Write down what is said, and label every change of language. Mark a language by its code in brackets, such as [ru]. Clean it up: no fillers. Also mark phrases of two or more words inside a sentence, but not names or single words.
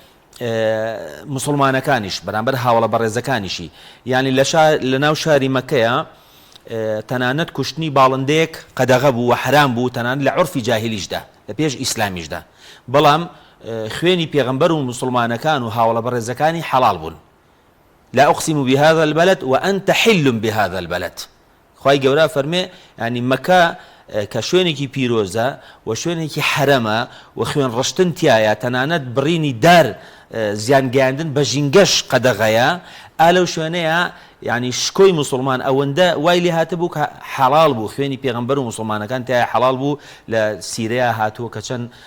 [ckb] موسڵمانەکانیش بەرامبەر هاوڵە بەڕێزەکانیشی یعنی لە ناو شاری مەکەیە تەنانەت کوشتنی باڵندەیەک قەدەغە بوو و حرام بوو تەنانەت لە عورفی جاهیلیشدا لە پێش ئیسلامیشدا بەڵام خوێنی پێغەمبەر و موسڵمانەکان و هاوڵە بەڕێزەکانی حەڵال بوون [ar] لا أقسم بهذا البلد وأنت حل بهذا البلد [ckb] خوای گەورە فەرمێ ینی مەکە کە شوێنێکی پیرۆزە و شوێنێکی حرەمە و خوێن ڕشتن تایە تەنانەت بڕینی دار زیانگەیاندن بە ژینگەش قەدەغەیە ئالەو شوێنەیە ینی شکۆی مسلمان ئەوەندە وای لێ هاتە بوو کە حەڵال بوو خوێنی پێغەمبەر و مسلمانەکان تایە حەڵال بوو لە سیرەیە هاتووە کە چەند